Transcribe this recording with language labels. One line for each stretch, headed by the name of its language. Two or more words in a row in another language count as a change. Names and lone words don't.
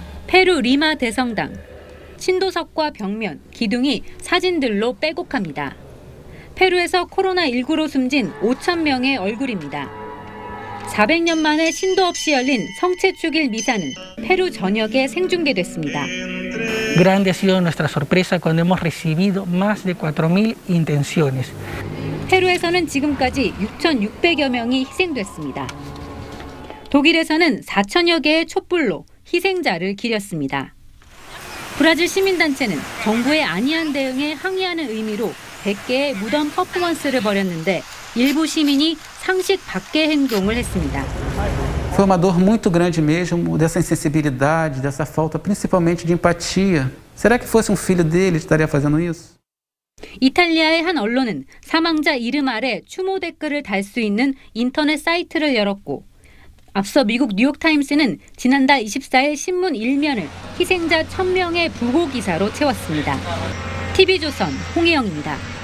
Korean: 페루 리마 대성당, 신도석과 벽면, 기둥이 사진들로 빼곡합니다. 페루에서 코로나19로 숨진 5,000명의 얼굴입니다. 400년 만에 신도 없이 열린 성체 축일 미사는 페루 전역에 생중계됐습니다.
Spanish: Grande ha sido nuestra sorpresa cuando hemos recibido más de 4.000 intenciones.
Korean: 페루에서는 지금까지 6,600여 명이 희생됐습니다. 독일에서는 4천여 개의 촛불로 희생자를 기렸습니다. 브라질 시민단체는 정부의 안이한 대응에 항의하는 의미로 100개의 무덤 퍼포먼스를 벌였는데 일부 시민이 상식 밖의 행동을 했습니다.
Portuguese: Foi uma dor muito grande mesmo, dessa insensibilidade, dessa falta principalmente de empatia. Será que fosse um filho dele estaria fazendo isso?
Korean: 이탈리아의 한 언론은 사망자 이름 아래 추모 댓글을 달 수 있는 인터넷 사이트를 열었고 앞서 미국 뉴욕타임스는 지난달 24일 신문 1면을 희생자 1,000명의 부고 기사로 채웠습니다. TV조선 홍혜영입니다.